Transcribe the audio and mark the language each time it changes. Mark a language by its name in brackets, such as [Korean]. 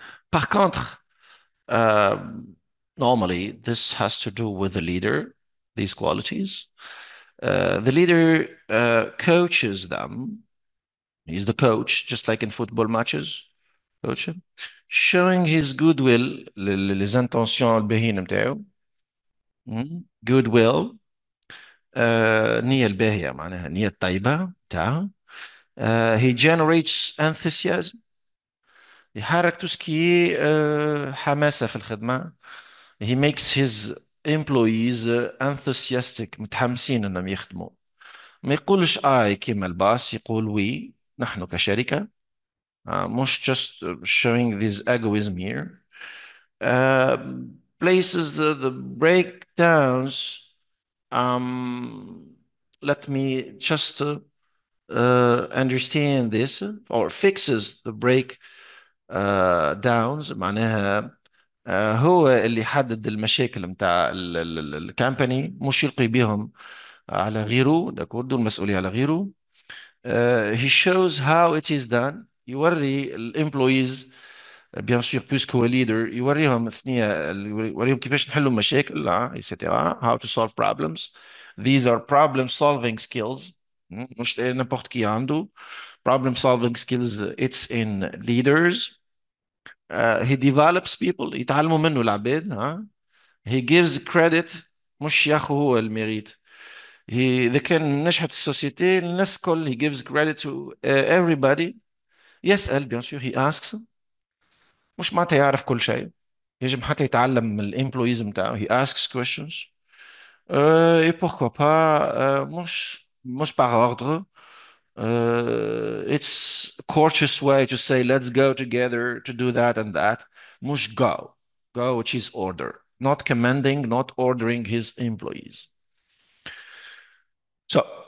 [French] Par contre, [English] normally this has to do with the leader, these qualities. The leader coaches them. He's the coach, just like in football matches. Coach him, showing his goodwill, [French] les intentions [Arabic] الباهين متاعو. [English] Goodwill. [Arabic] النية الباهية معناها النية الطيبة متاعه. [English] He generates enthusiasm. [Arabic] يحرك تسكي حماسة في الخدمة. [English] He makes his employees enthusiastic [Arabic] متحمسين انهم يخدموا. ما يقولش اي كيما الباص، يقول وي نحن كشركة. [English] مش just showing this egoism here. Uh, places the breakdowns. Um, let me just understand this or fixes the break downs. [Arabic] معناها هو اللي يحدد المشاكل متاع الكامباني، مش يلقي بهم على غيره. داكورد، المسؤولية على غيره. [English] He shows how it is done. [Arabic] يوري الامبلويز بيان سور بويسكو هو ليدر، يوريهم ثنية، يوريهم كيفاش نحلوا مشاكل etc. [English] how to solve problems. These are problem solving skills. مش [French] n'importe qui [English] عنده problem solving skills. It's in leaders. He develops people. [Arabic] يتعلموا منه العباد. [English] He gives credit. [Arabic] مش ياخذ هو الميريت. إذا كان نجحت السوسيتي الناس الكل [English] he gives credit to everybody. [Arabic] يسأل [French] bien sûr. [English] He asks. [Arabic] مش معناتها يعرف كل شيء. يجب حتى يتعلم من الامبلويز بتاعه. [English] He asks questions. [French] Et pourquoi pas مش par ordre. [English] It's a courteous way to say let's go together to do that and that. مش go. Go which is order. Not commanding, not ordering his employees. So,